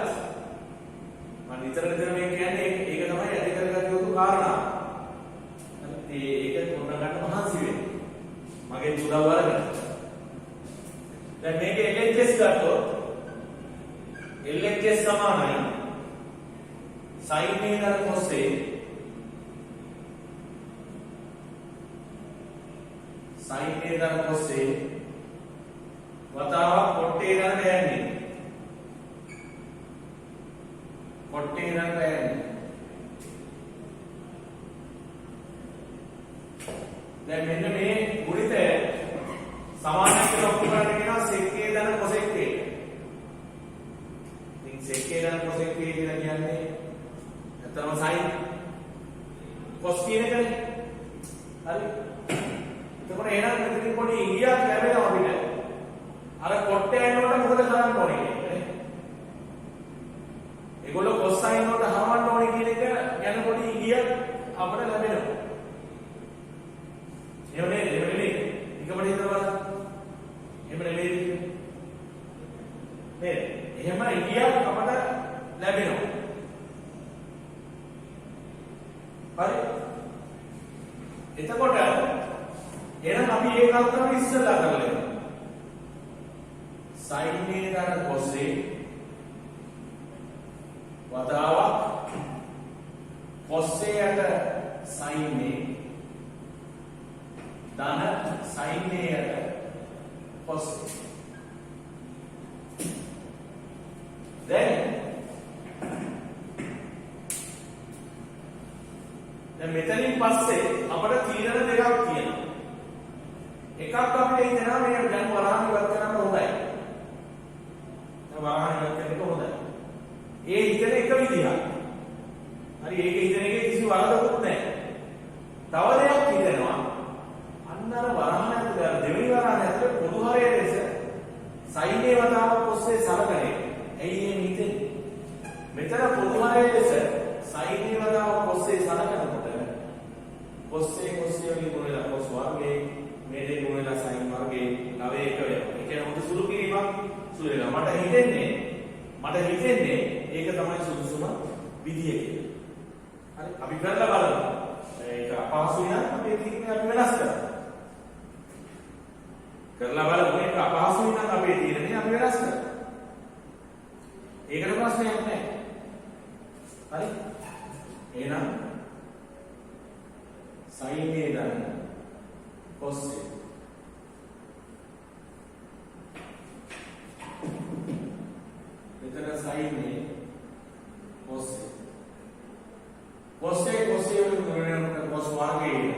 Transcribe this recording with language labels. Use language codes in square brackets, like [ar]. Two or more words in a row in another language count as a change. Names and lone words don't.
[si] මම නිතර මේ කියන්නේ ඒක තමයි ඇති කරගත යුතු කාරණා. ඒක කොන්න ගන්න මහන්සි වෙන්නේ. මගේ උදව් වලට. දැන් මේක LHS ගත්තොත් LHS සමානයි sin a දර cos a sin a දර cos a වතාවක් cot a දර tan a cot a දර tan a දැන් මෙන්න මේ ගුණිතය සමානයි කියලා ඔප්පු කරන්න කියනවා sec a දර cos a. ඉතින් sec a දර cos a කියලා කියන්නේ ඇත්තම sin cos කියන එකනේ. හරි. එතකොට එහෙනම් මෙතනින් පොඩි ඉඟියක් ලැබෙනවා අපිට. අර cot tan වලට මොකද කරන්න ඕනේ කියන්නේ? ඒගොල්ලෝ cos sin වලට හරවන්න ඕනේ කියන එක ගැන පොඩි ඉඟියක් අපිට ලැබෙනවා. එහෙම නේද? එහෙම නෙමෙයි. ඊකමඩ හිතනවා. එහෙම නෙමෙයි. නේද? එහෙම ඉඟියක් අපිට ලැබෙනවා. හරි. එතකොට එහෙනම් අපි ඒ කල්පනාව ඉස්සෙල්ලා කරලා ඉමු. sin a දර cos a වතාවක් cos a යට sin a ධන sin a යට cos a. දැන් මෙතනින් පස්සේ අපිට තීරණ දෙකක් තියෙනවා. එකක් අපිට හිතෙනවා මේ දැන් වරහන් ඉවත් කරන්න හොඳයි. දැන් වරහන් ඉවත් කරන්න හොඳයි. ඒ හිතන එක විදිහක්. හරි ඒක හිතන එකේ කිසි වරදකුත් නැහැ. තව දෙයක් හිතෙනවා අන්න අර වරහන් ඇතුළේ දෙවෙනි වරහන් ඇතුළේ පොදු හරය ලෙස sin a වතාවක් cos a සලකන්නේ. ඇයි මේ හිතෙන්නේ? මෙතන පොදු හරය ලෙස sin a වතාවක් cos a සලකනකොට cos a වලින් ගුණලා cos වර්ගයේ මේ දෙක ගුණලා sin වර්ගයේ නව එක වෙනවා. ඒ කියන්නේ මොකද සුළු කිරීමක් සුළු වෙනවා. මට හිතෙන්නේ ඒක තමයි සුදුසුම විදිය කියලා. හරි අපි කරලා බලමු. ඒක අපහසුයි නම් අපේ තීරණය අපි වෙනස් කරමු. කරලා බලමු. ඒක අපහසුයි නම් අපේ තීරණය අපි වෙනස් කරමු. ඒකට ප්‍රශ්නයක් නැහැ. හරි? එහෙනම් sin a දර cos a මෙතන sin a cos a cos a වලින් ගුණනකොට cos වර්ගය එනවා.